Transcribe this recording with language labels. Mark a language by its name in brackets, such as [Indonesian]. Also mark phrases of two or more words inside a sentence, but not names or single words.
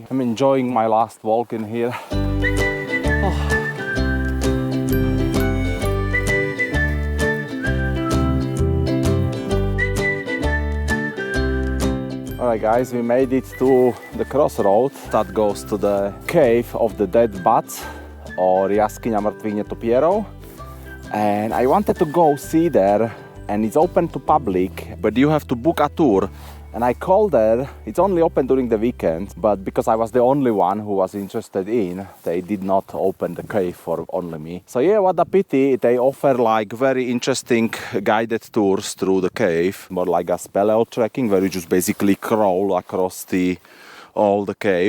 [English] I'm enjoying my last walk in here. Alright guys, we made it to the crossroad that goes to the cave of the dead bats, or Jaskyňa mŕtvych netopierov. And I wanted to go see there, and it's open to public, but you have to book a tour. And I called there, it's only open during the weekend, but because I was the only one who was interested in, they did not open the cave for only me. So yeah, what a pity, they offer like very interesting guided tours through the cave, more like a speleo trekking, where you just basically crawl across all the cave.